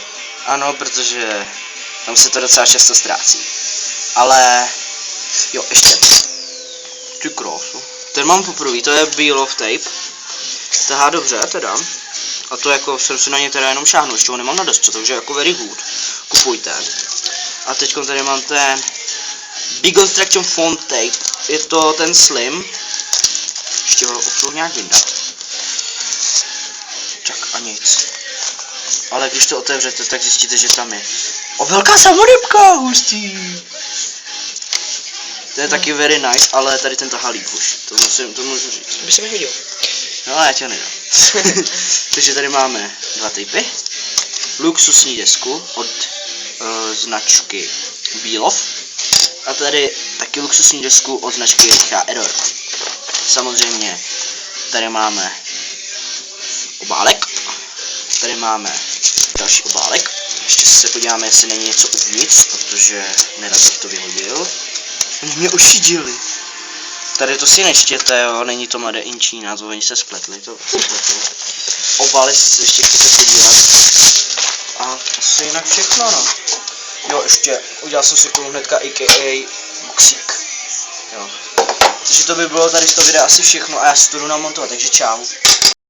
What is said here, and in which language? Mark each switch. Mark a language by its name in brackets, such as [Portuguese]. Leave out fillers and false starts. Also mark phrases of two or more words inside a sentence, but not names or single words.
[Czech] Ano, protože tam se to docela často ztrácí. Ale jo, ještě. Ty krásu. Ten mám poprvé, to je Bílov tape. Tahá dobře, teda. A to jako jsem si na ně teda jenom šáhnul, ještě ho nemám na desce, takže jako [English] very good. [Czech] Kupujte. A teď tady mám ten Big Construction Font Tape. Je to ten slim. Ještě ho opřu nějak vyndat. Tak a nic. Ale když to otevřete, tak zjistíte, že tam je. O, velká samorybka, hustý. To je taky [English] very nice, [Czech] ale tady ten tahá líp už. To můžu říct. By se mi viděl. No, já tě nedám. Takže tady máme dva typy. Luxusní desku od značky Bílov. A tady taky luxusní desku od značky HR. Samozřejmě tady máme obálek. Tady máme další obálek. Ještě se podíváme, jestli není něco uvnitř, protože nerad bych to vyhodil. Oni mě ošidili. Tady to si nečtěte, jo, není to [English] Made in China, [Czech] to oni se spletli, to se spletli. Obaly si ještě chcete podívat. A asi jinak všechno, no. Jo, ještě, udělal jsem si k tomu hnedka AKA boxík. Jo. Takže to by bylo tady z toho videa asi všechno a já si to jdu namontovat, takže čau.